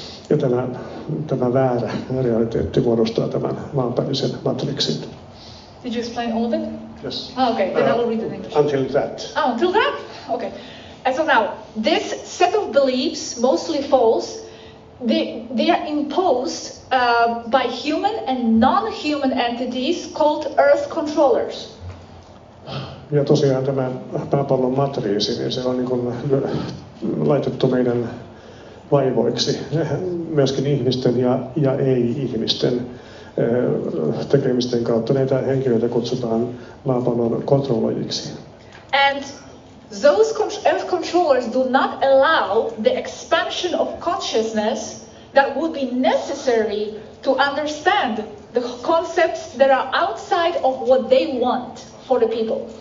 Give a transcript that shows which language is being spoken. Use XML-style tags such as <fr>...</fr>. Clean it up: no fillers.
<fi>Ja tämä väärä realiteetti muodostaa tämän maanpäälisen matrixin.</fi> <en>Did you explain all of it? Yes. Oh, okay, then I will read it in English. Until that. Oh, until that? Okay. And so now, this set of beliefs, mostly false, they are imposed by human and non-human entities called Earth controllers.</en> <fi>Ja tosiaan tämä maapallon matriisi, niin se on niin kuin laitettu meidän vaivoiksi myöskin ihmisten ja ei-ihmisten tekemisten kautta. Näitä henkilöitä kutsutaan maapallon kontrolloijiksi.</fi> <en>And those Earth controllers do not allow the expansion of consciousness that would be necessary to understand the concepts that are outside of what they want for the people.</en>